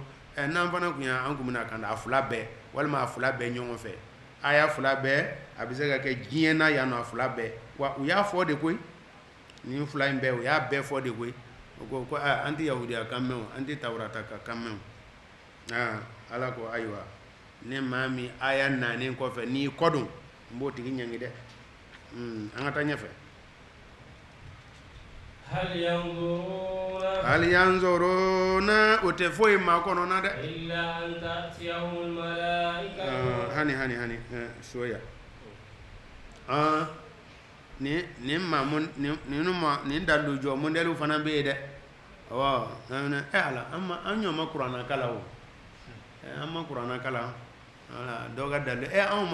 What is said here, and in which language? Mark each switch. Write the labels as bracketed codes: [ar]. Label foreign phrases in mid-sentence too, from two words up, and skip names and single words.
[bm] n'an fana kun y'an kun bɛna kanda a fila bɛɛ walima a fila bɛɛ ɲɔgɔn fɛ a y'a fila bɛɛ a bɛ se ka kɛ diɲɛ na yan nɔ a fila bɛɛ wa u y'a fɔ de koyi nin fila in bɛɛ u y'a bɛɛ fɔ de koyi o ko an tɛ yahudiya kan mɛn o an tɛ tawurata ka kan mɛn o ala ko ayiwa ne maa min aya naani kɔfɛ n'i kɔ don n b'o tigi ɲangi dɛ an ka taa ɲɛfɛ. [ar] هل ينظرون هل ينظرون [bm] o tɛ foyi maa kɔnɔna dɛ [ar] إلا أن تأتيهم الملائكة [bm] hani soya nin dalu jɔ modèle fana bɛ yen dɛ awɔ ala an ɲɔ ma kuranna kala o an ma kuranna kala wala dɔw ka dalu anw